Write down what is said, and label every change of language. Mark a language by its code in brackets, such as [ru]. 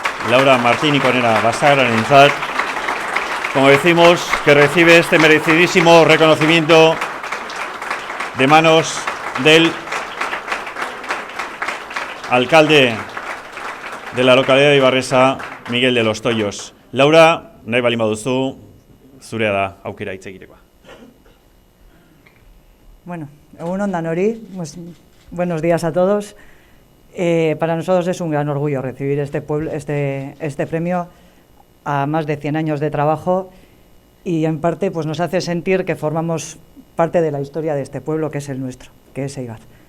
[es] Laura Martín y Corena Bascaran entzat, como decimos, que recibe este merecidísimo reconocimiento de manos del alcalde de la localidad de Ibarresa, Miguel de los Toyos. [eu] Laura, nahi baldin baduzu, zurea da aukera hitz egitekoa. [es] Bueno, [eu] egun on danori, [es] buenos días a todos. Para nosotros es un gran orgullo recibir este premio a más de 100 años de trabajo y en parte pues nos hace sentir que formamos parte de la historia de este pueblo que es el nuestro, que es Eibar.